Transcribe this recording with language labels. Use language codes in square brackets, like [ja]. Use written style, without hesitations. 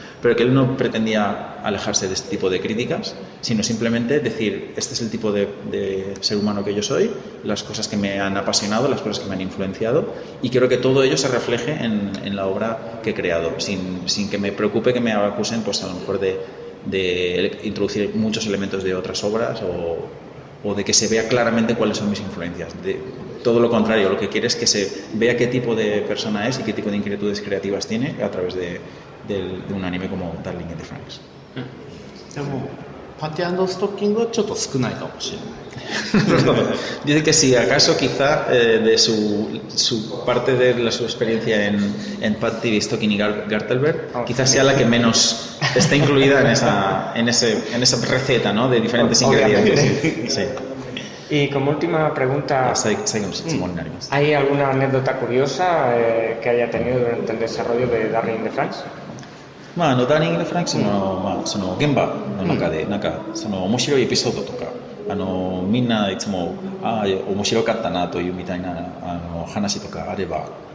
[es] pero que él no pretendía alejarse de este tipo de críticas, sino simplemente decir: este es el tipo de ser humano que yo soy, las cosas que me han apasionado, las cosas que me han influenciado, y quiero que todo ello se refleje en la obra que he creado, sin que me preocupe que me acusen pues a lo mejor de introducir muchos elementos de otras obras o de que se vea claramente cuáles son mis influencias. Todo lo contrario, lo que quiere es que se vea qué tipo de persona es y qué tipo de inquietudes creativas tiene a través de un anime como Darling in the Franxx. [ja] でもパティ&ストッキングはちょっと少ないかもしれない。 [es] Dice que si acaso quizá de su parte de su experiencia en Patty, Stocking y Gartelberg, quizás sea la que menos está incluida en esa receta, ¿no? De diferentes ingredientes. Sí. Y como última pregunta, ¿hay alguna anécdota curiosa que haya tenido durante el desarrollo de Darling in the Franxx? [ja] まあ、ダーニング・フランクスの、その現場の中で、なんかその面白いエピソードとか、みんないつも面白かったなというみたいな話とかあれば、